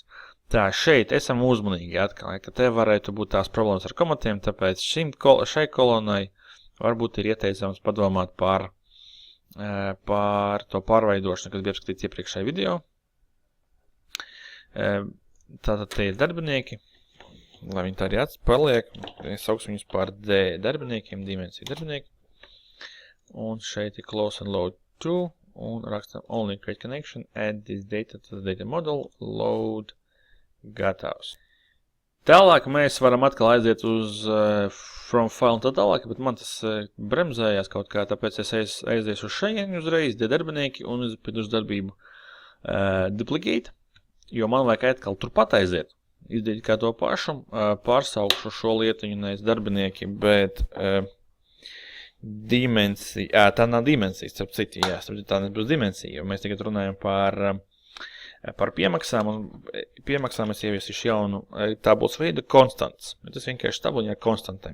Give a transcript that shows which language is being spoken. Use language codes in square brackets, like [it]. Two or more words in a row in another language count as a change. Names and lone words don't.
[lv] Tā, šeit esam uzmanīgi atkal, ka te varētu būt tās problēmas ar komatiem, tāpēc šai kolonai varbūt ir ieteicams padomāt par to pārveidošanu, kas bija apskatīts iepriekšējā video. Tātad te ir darbinieki, lai viņi tā arī paliek. Es saukšu viņus par D darbiniekiem, dimensiju darbinieki. Un šeit ir [en] close and load to, [lv] un rakstam [en] only create connection, add this data to the data model, load, [lv] gatavs. Tālāk mēs varam atkal aiziet uz [en] from file [lv] un tā tālāk, bet man tas bremzējās kaut kā, tāpēc es aiziešu uz šeit uzreiz, D darbinieki, un uz darbību duplicate. Jo man vajag atkal turpat aiziet, izdarīt kā to pašu, pārsaukšu šo lietiņu nevis darbinieki, bet dimensija, tā nav dimensija, starp citu, jā, tā nebūs dimensija, jo mēs tagad runājam par piemaksām, un piemaksām es ieviesīšu jaunu tabulas veidu konstants, bet tas vienkārši tabuļā konstantiem.